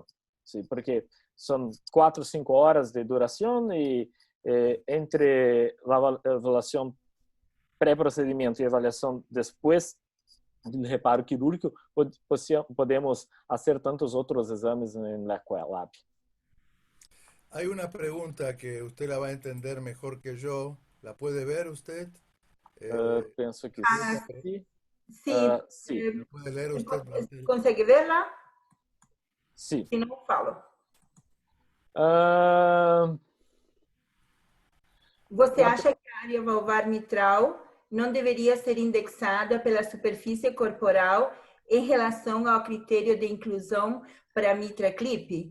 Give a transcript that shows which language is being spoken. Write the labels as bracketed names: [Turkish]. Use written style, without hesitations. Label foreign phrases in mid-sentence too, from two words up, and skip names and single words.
[Portuguese] Sim, porque são 4 ou 5 horas de duração e entre a avaliação pré-procedimento e avaliação depois do reparo quirúrgico, podemos fazer tantos outros exames na Ecolab. [Spanish] Hay una pregunta que usted la va a entender mejor que yo. ¿La puede ver usted? [Portuguese] Penso que sim. Sim. [Spanish] ¿La puede leer usted? [Portuguese] Consegue verla? Sim. Se não, falo. Você acha que a área valvar mitral não deveria ser indexada pela superfície corporal em relação ao critério de inclusão para a mitra clip?